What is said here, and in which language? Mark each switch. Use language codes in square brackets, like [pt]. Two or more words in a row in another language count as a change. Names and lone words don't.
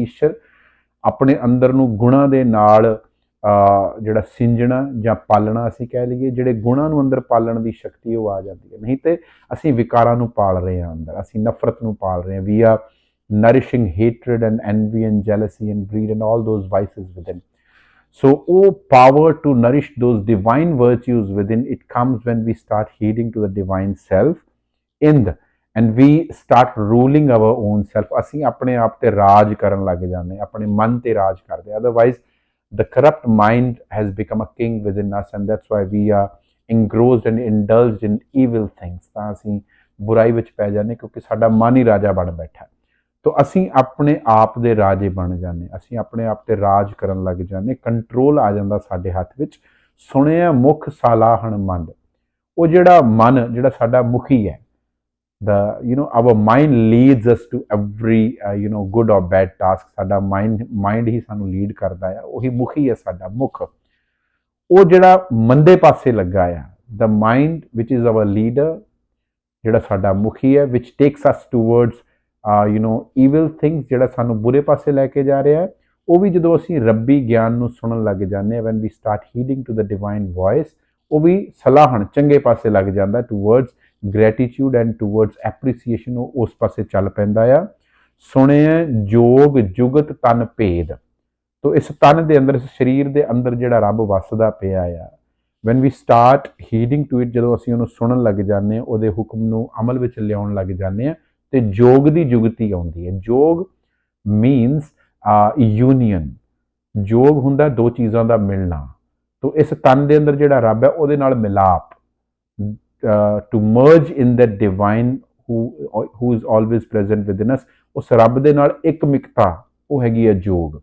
[pa] ਈਸ਼ਰ ਆਪਣੇ ਅੰਦਰ ਨੂੰ ਗੁਣਾਂ ਦੇ ਨਾਲ ਜਿਹੜਾ ਸਿੰਜਣਾ ਜਾਂ ਪਾਲਣਾ ਅਸੀਂ ਕਹਿ ਲਈਏ, ਜਿਹੜੇ ਗੁਣਾਂ ਨੂੰ ਅੰਦਰ ਪਾਲਣ ਦੀ ਸ਼ਕਤੀ ਉਹ ਆ ਜਾਂਦੀ ਹੈ। ਨਹੀਂ ਤੇ ਅਸੀਂ ਵਿਕਾਰਾਂ ਨੂੰ ਪਾਲ ਰਹੇ ਹਾਂ ਅੰਦਰ, ਅਸੀਂ ਨਫ਼ਰਤ ਨੂੰ ਪਾਲ ਰਹੇ ਹਾਂ। [en] We are nourishing hatred and envy and jealousy and greed and all those vices within. So, power to nourish those divine virtues within, it comes when we start heeding to the divine self in the, and we start ruling our own self. [pa] ਅਸੀਂ ਆਪਣੇ ਆਪ ਤੇ ਰਾਜ ਕਰਨ ਲੱਗ ਜਾਂਦੇ, ਆਪਣੇ ਮਨ ਤੇ ਰਾਜ ਕਰਦੇ। [en] Otherwise, the corrupt mind has become a king within us, and that's why we are engrossed and indulged in evil things. [pa] ਤਾਂ ਅਸੀਂ ਬੁਰਾਈ ਵਿੱਚ ਪੈ ਜਾਂਦੇ ਕਿਉਂਕਿ ਸਾਡਾ ਮਨ ਹੀ ਰਾਜਾ ਬਣ ਬੈਠਾ। ਤੋ ਅਸੀਂ ਆਪਣੇ ਆਪ ਦੇ ਰਾਜੇ ਬਣ ਜਾਂਦੇ, ਅਸੀਂ ਆਪਣੇ ਆਪ ਤੇ ਰਾਜ ਕਰਨ ਲੱਗ ਜਾਂਦੇ, ਕੰਟਰੋਲ ਆ ਜਾਂਦਾ ਸਾਡੇ ਹੱਥ ਵਿੱਚ। ਸੁਣਿਆ ਮੁਖ ਸਾਲਾਹਣ ਮਨ, ਉਹ ਜਿਹੜਾ ਮਨ ਜਿਹੜਾ ਸਾਡਾ ਮੁਖੀ ਹੈ, [en] our mind leads us to every good or bad task. [pa] ਸਾਡਾ ਮਾਈਂਡ ਹੀ ਸਾਨੂੰ ਲੀਡ ਕਰਦਾ ਆ, ਉਹੀ ਮੁਖੀ ਹੈ ਸਾਡਾ ਮੁਖ। ਉਹ ਜਿਹੜਾ ਮੰਦੇ ਪਾਸੇ ਲੱਗਾ ਆ, [en] the mind which is our leader, [pa] ਜਿਹੜਾ ਸਾਡਾ ਮੁਖੀ ਹੈ, [en] which takes us towards evil things, [pa] ਜਿਹੜਾ ਸਾਨੂੰ ਬੁਰੇ ਪਾਸੇ ਲੈ ਕੇ ਜਾ ਰਿਹਾ ਹੈ, ਉਹ ਵੀ ਜਦੋਂ ਅਸੀਂ ਰੱਬੀ ਗਿਆਨ ਨੂੰ ਸੁਣਨ ਲੱਗ ਜਾਂਦੇ ਹਾਂ, [en] when we start heeding to the divine voice, [pa] ਉਹ ਵੀ ਸਲਾਹਣ ਚੰਗੇ ਪਾਸੇ ਲੱਗ ਜਾਂਦਾ, [en] towards gratitude and towards appreciation, [pa] ਉਹ ਉਸ ਪਾਸੇ ਚੱਲ ਪੈਂਦਾ ਆ। ਸੁਣਿਆ ਜੋਗ ਜੁਗਤ ਤਨ ਭੇਦ, ਤੋ ਇਸ ਤਨ ਦੇ ਅੰਦਰ, ਇਸ ਸਰੀਰ ਦੇ ਅੰਦਰ ਜਿਹੜਾ ਰੱਬ ਵਸਦਾ ਪਿਆ ਆ, [en] when we start heeding to it, [pa] ਜਦੋਂ ਅਸੀਂ ਉਹਨੂੰ ਸੁਣਨ ਲੱਗ ਜਾਂਦੇ ਹਾਂ, ਉਹਦੇ ਹੁਕਮ ਨੂੰ ਅਮਲ ਵਿੱਚ ਲਿਆਉਣ ਲੱਗ ਜਾਂਦੇ ਹਾਂ, ਤੇ ਜੋਗ ਦੀ ਜੁਗਤੀ ਆਉਂਦੀ ਹੈ। ਜੋਗ [en] means union, [pa] ਜੋਗ ਹੁੰਦਾ ਦੋ ਚੀਜ਼ਾਂ ਦਾ ਮਿਲਣਾ। ਤੋ ਇਸ ਤਨ ਦੇ ਅੰਦਰ ਜਿਹੜਾ ਰੱਬ ਹੈ ਉਹਦੇ ਨਾਲ ਮਿਲਾਪ, [en] to merge in that divine who is always present within us, [pa] ਉਸ ਰੱਬ ਦੇ ਨਾਲ ਇੱਕ ਮਿਕਤਾ, ਉਹ ਹੈਗੀ ਹੈ ਜੋਗ।